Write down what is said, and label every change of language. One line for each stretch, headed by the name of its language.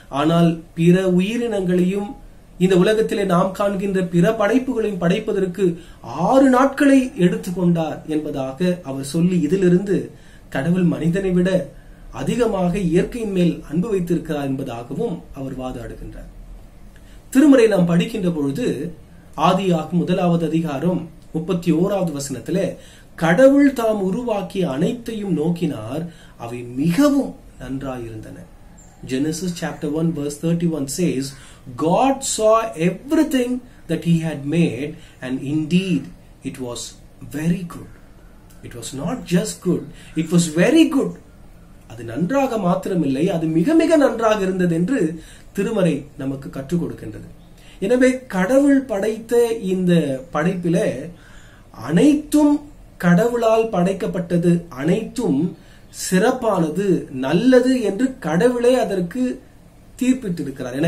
Tamil: ஆனால் பிற உயிரினங்களையும் இந்த உலகத்திலே நாம் காண்கின்ற பிற படைப்புகளையும் படைப்பதற்கு 6 நாட்களை எடுத்துக்கொண்டார் என்பதாக அவர் சொல்லி, இதிலிருந்து கடவுள் மனிதனை விட அதிகமாக இயற்கையின் மேல் அன்பு வைத்திருக்கிறார் என்பதாகவும் அவர் வாதாடுகின்றார். திருமறை நாம் படிக்கின்ற பொழுது ஆதியாகமம் 1வது அதிகாரம் 31வது வசனத்திலே கடவுள் தாம் உருவாக்கிய அனைத்தையும் நோக்கினார், அவை மிகவும் நன்றாயிருந்தன.
English: Genesis chapter 1 verse 31 says, God saw everything that he had made and indeed it was very good. It was not just good, it was very good.
Tamil: அது நன்றாக மாத்திரமில்லை, அது மிக மிக நன்றாக இருந்தது என்று திருமறை நமக்கு கற்றுக் கொடுக்கின்றது. எனவே கடவுள் படைத்த இந்த படைப்பில அனைத்தும் கடவுளால் படைக்கப்பட்டது, அனைத்தும் சிறப்பானது, நல்லது என்று கடவுளே அதற்கு தீர்ப்பிட்டிருக்கிறார்.